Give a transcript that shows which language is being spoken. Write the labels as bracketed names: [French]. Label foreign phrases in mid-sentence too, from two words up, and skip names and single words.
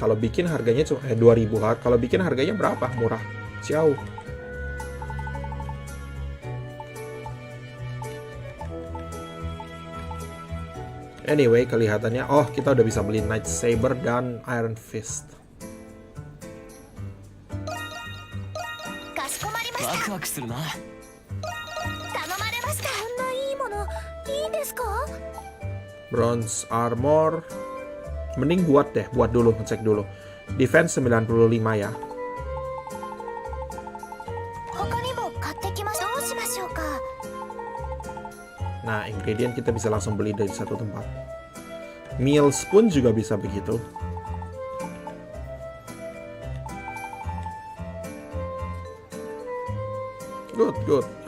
[Indonesian] Kalau bikin harganya cuma 2000. Kalau bikin harganya berapa? Murah. Jauh. Anyway, kelihatannya kita udah bisa beli Night Saber dan Iron Fist. [Japanese] かしこまりました。ワクワクするな。頼まれました。こんないいものいいですか？ [Indonesian] Bronze Armor. Mending buat dulu, ngecek dulu. Defense 95 ya. [Japanese] 他にも買ってきましょう。どうしましょうか？ [Indonesian] Nah, ingredient kita bisa langsung beli dari satu tempat. Meals pun juga bisa begitu. Good.